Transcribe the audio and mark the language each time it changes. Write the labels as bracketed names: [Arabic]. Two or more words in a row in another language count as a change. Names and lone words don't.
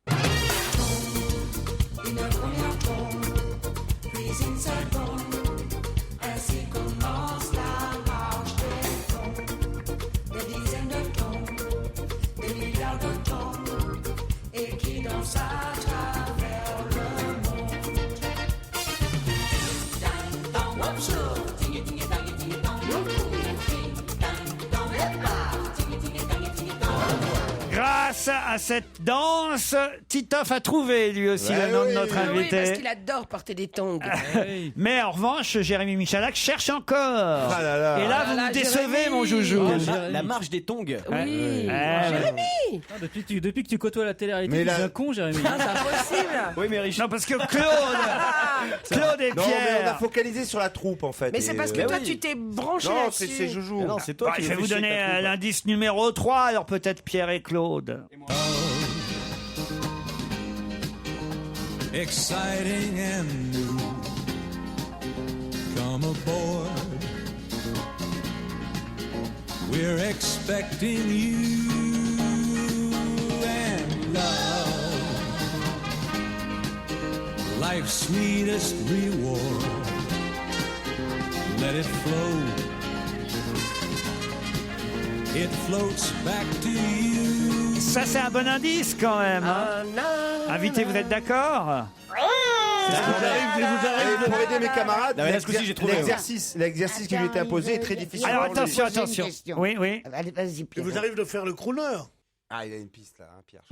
[French] Une première tombe, puis une seconde. Ainsi commence la marche des tombes. Des dizaines de tombes, des milliards de tombes, et qui dansent à travers le monde. Dang, dang, whoop, shoo, tingy, tingy, tangy, tingy, dang, whoop, whoop, dang, dang, whoop, ah, tingy, tingy, tangy, tingy, dang. Grâce à cette danse, Titoff a trouvé lui aussi le nom de notre Ah oui, parce invité. qu'il adore porter des tongs. Mais en revanche, Jérémy Michalak cherche encore. Ah là là. Et là, Ah vous là, me décevez, Jérémy. mon joujou. La marche des tongs. Oui. Jérémy. Ah, depuis que tu côtoies la télé-réalité, Mais tu là- deviens con, Jérémy. Ah, c'est impossible. Oui, mais Richard. Non, parce que Claude et Non, mais on a Pierre. focalisé sur la troupe en fait. Mais c'est et, parce que euh, toi, oui. tu t'es branché Non, là-dessus. c'est Joujou. Non, c'est toi Bah, qui je me vais vous fais chier donner avec ta troupe. l'indice numéro 3, alors peut-être Pierre et Claude. [English] Exciting and new. Come aboard. We're expecting you and love. Life's sweetest reward. Let it flow. it floats back to you. [French] Ça, c'est un bon indice quand même. hein. Invité, vous êtes d'accord? Pour aider mes camarades, Non, mais là, ce coup-ci, j'ai trouvé. l'exercice qui lui était imposé est très difficile. Alors Je vais attention, poser une attention. question. Oui, oui. Allez, vas-y, Il Pierre. vous arrive de faire le crooner. Ah, il a une piste là, hein, Pierre.